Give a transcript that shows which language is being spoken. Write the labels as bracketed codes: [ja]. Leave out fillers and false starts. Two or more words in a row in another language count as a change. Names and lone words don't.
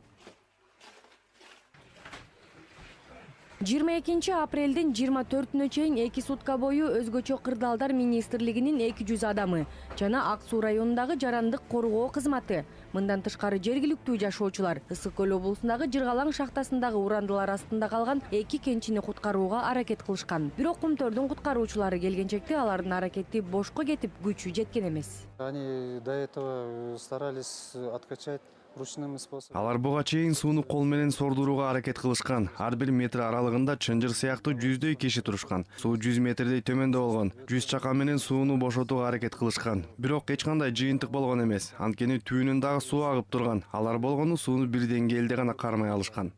[ky] 22 апрелдин 24-нө чейин 2 сутка бою өзгөчө кырдаалдар министрлигинин 200 адамы жана Ак Суу районундагы жарандык коргоо кызматы, мындан тышкары жергиликтүү жашоочулар Ысык Көл облусундагы Жыргалаң шахтасындагы урандылар астында калган 2 кенчини куткарууга аракет кылышкан. Бирок Кумтөрдүн куткаруучулары келгенчекте алардын аракети бошко кетип, күчү жеткен эмес. [ru] Они до этого старались откачать ручным способом. [ky] Алар буга чейин сууну кол менен сордурууга аракет кылышкан. Ар бир метр аралыгында чынжыр сыяктуу жүздөй киши турушкан. Суу 100 метрдей төмөндө болгон. 100 чака менен сууну бошотууга аракет кылышкан. Бирок эч кандай жыйынтык болгон эмес. Анткени түүнүн дагы суу агып турган. Алар болгону сууну бир деңгээлде гана кармай алышкан.